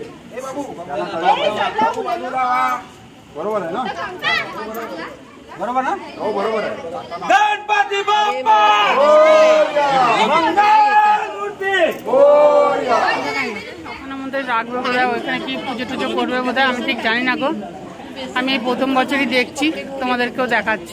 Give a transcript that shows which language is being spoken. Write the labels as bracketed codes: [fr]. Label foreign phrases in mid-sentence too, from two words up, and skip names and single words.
[mr] बरोबर आहे ना? बरोबर ना? हो बरोबर आहे. गणपती बाप्पा मंगलमूर्ती मोरया. [bn] ওখানের মধ্যে রাখবে বোধহয়, ওইখানে কি পুজো টুজো করবে বোধহয়, আমি ঠিক জানি না গো। আমি এই প্রথম বছরই দেখছি, তোমাদেরকেও দেখাচ্ছি।